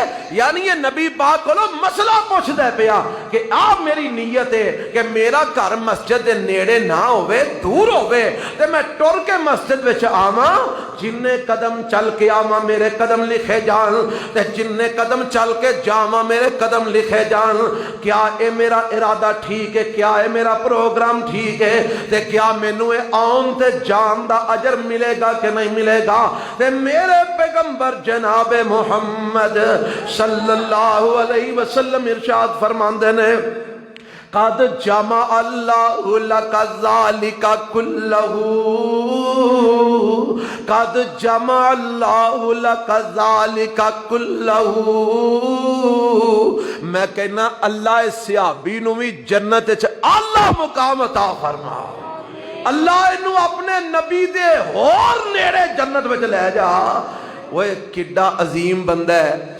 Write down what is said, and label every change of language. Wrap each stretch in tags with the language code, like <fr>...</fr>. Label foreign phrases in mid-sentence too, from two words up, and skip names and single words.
<pa>یعنی یہ نبی پاک کولوں مسئلہ پچھدا پیا کہ آ میری نیت ہے کہ میرا گھر مسجد دے نیڑے نہ ہووے، دور ہووے، تے میں ٹر کے مسجد وچ آواں، جنے قدم چل کے آواں میرے قدم لکھے جان، تے جنے قدم چل کے جاواں میرے قدم لکھے جان.</pa> <ur>کیا یہ میرا ارادہ ٹھیک ہے؟ کیا یہ میرا پروگرام ٹھیک ہے?</ur> <pa>تے کیا مینوں یہ آن تے جان دا اجر ملے گا کہ نہیں ملے گا? تے میرے پیغمبر جناب محمد</pa> <ar>صلى الله عليه وسلم</ar> <pa>ارشاد فرماندے نے</pa> <ar>قد جمع الله لك ذلك كله, قد جمع الله لك ذلك كله.</ar> <pa>میں کہنا اللہ اس صحابی نوں بھی جنت چ اعلیٰ مقام عطا فرما، اللہ اینوں اپنے نبی دے ہور نیڑے جنت وچ لے جا. اوئے کڈا عظیم بندہ ہے.</pa>